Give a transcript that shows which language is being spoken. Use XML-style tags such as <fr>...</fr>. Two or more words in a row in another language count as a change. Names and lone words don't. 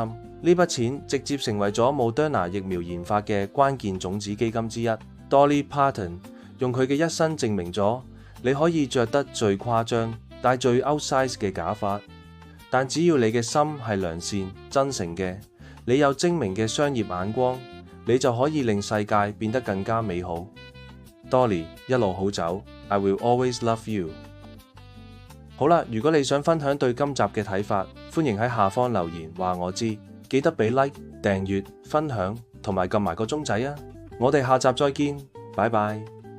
<yue>呢筆錢直接成為咗 Moderna 疫苗研發嘅關鍵種子基金之一。Dolly Parton 用佢嘅一生證明咗，你可以着得最誇張、戴最 outsize 嘅假髮，但只要你嘅心係良善、真誠嘅，你有精明嘅商業眼光，你就可以令世界變得更加美好。Dolly 一路好走 ，</yue> <en>I will always love you。</en> <yue>好啦，如果你想分享對今集嘅睇法，歡迎喺下方留言話我知。記得俾 like、訂閱、分享同埋撳埋個鐘仔啊！我哋下集再見，拜拜。</yue>